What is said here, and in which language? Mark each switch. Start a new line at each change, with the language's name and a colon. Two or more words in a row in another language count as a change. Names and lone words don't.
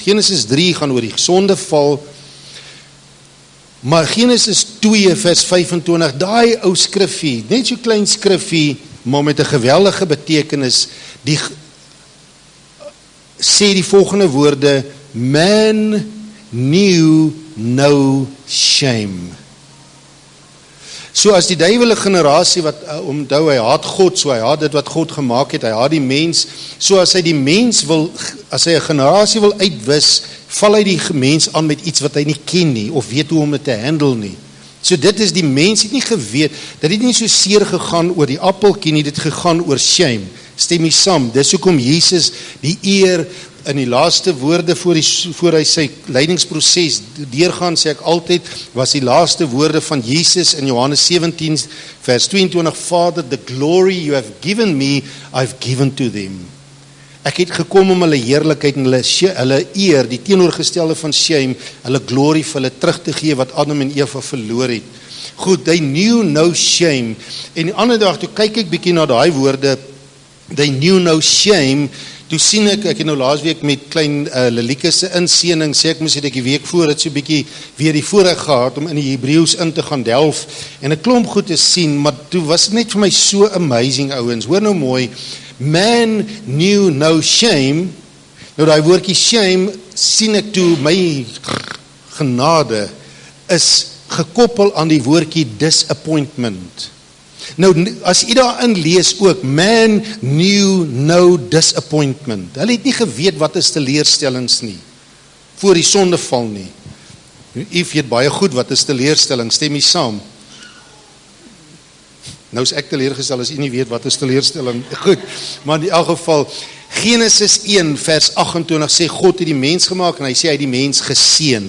Afrikaans: Genesis 3 gaan oor die sondeval, maar Genesis 2 vers 25, daai ou skrifie, net so klein skrifie, maar met 'n geweldige betekenis, die sê die volgende woorde,
English: man knew no shame.
Afrikaans: So as die duiwel 'n generasie wat onthou, hy haat God, so hy haat dit wat God gemaak het, hy haat die mens, so as hy die mens wil, as hy 'n generasie wil uitwis, val hy die mens aan met iets wat hy nie ken nie, of weet hoe om dit te handle nie. So dit is die mens het nie geweet, dit het nie so seer gegaan oor die appeltjie nie, dit het gegaan oor shame. Stem jy saam? Dis hoekom Jesus die eer in die laaste woorde voor hy sy leidingsproses deurgaan, sê ek altyd, was die laaste woorde van Jesus in Johannes 17 vers 22,
English: Father, the glory you have given me, I've given to them.
Afrikaans: Ek het gekom om hulle heerlikheid en hulle eer, die teenoorgestelde van shame, hulle glory vir hulle terug te gee wat Adam en Eva verloor het. Goed,
English: they knew no shame.
Afrikaans: En die ander dag, toe kyk ek bietjie na daai woorde,
English: they knew no shame,
Afrikaans: toe sien ek het nou laasweek met klein Lelieke se inseëning, sê ek moes het ek die week voor het so bietjie weer die voorreg gehad om in die Hebreëus in te gaan delf en 'n klomp goed te sien, maar toe was dit net vir my so amazing ouens. Hoor nou mooi,
English: man knew no shame.
Afrikaans: Nou daai woordjie shame sien ek toe my genade is gekoppel aan die woordjie disappointment. Nou, as jy daarin lees ook,
English: man knew no disappointment.
Afrikaans: Hulle het nie geweet wat is teleurstellings nie, voor die sondeval nie. Jy weet baie goed wat is teleurstelling, stem jy saam? Nou is ek teleurgestel as jy nie weet wat is teleurstelling. Goed, maar in elk geval, Genesis 1 vers 28 sê God het die mens gemaak en hy sê hy het die mens geseën.